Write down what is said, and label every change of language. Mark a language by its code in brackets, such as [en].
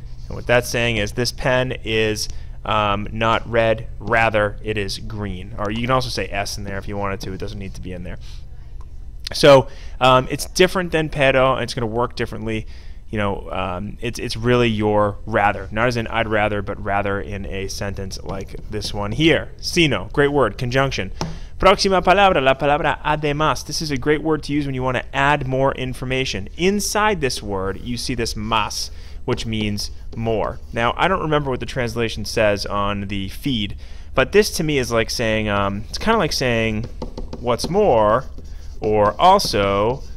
[en] And what that's saying is this pen is not red, rather it is green. Or you can also say S in there if you wanted to. It doesn't need to be in there. So it's different than pero, and it's going to work differently. You know, it's really your rather. Not as in I'd rather, but rather in a sentence like this one here. Sino, great word, conjunction. [es] Próxima palabra, la palabra además. [en] This is a great word to use when you want to add more information. Inside this word, you see this más, which means more. Now, I don't remember what the translation says on the feed, but this to me is like saying, it's kind of like saying what's more, or also.